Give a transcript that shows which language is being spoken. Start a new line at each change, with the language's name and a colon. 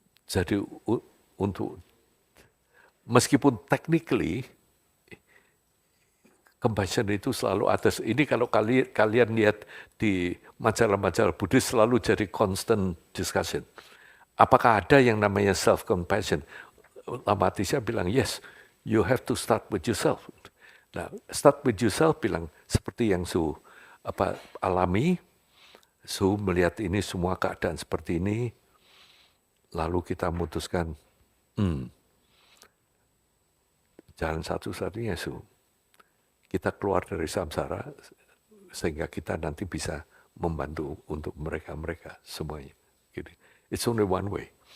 Indonesian: Jadi untuk, meskipun technically, compassion itu selalu atas. Ini kalau kalian lihat di majalah-majalah Buddhis selalu jadi constant discussion. Apakah ada yang namanya self-compassion?
English: Lama Atisha bilang, yes, you have to start with yourself.
Indonesian: Nah,
English: start with yourself
Indonesian: bilang, seperti yang Su alami, Su melihat ini semua keadaan seperti ini, lalu kita memutuskan, jalan satu-satunya Su, kita keluar dari samsara sehingga kita nanti bisa membantu untuk mereka semuanya. Gitu.
English: It's only one way.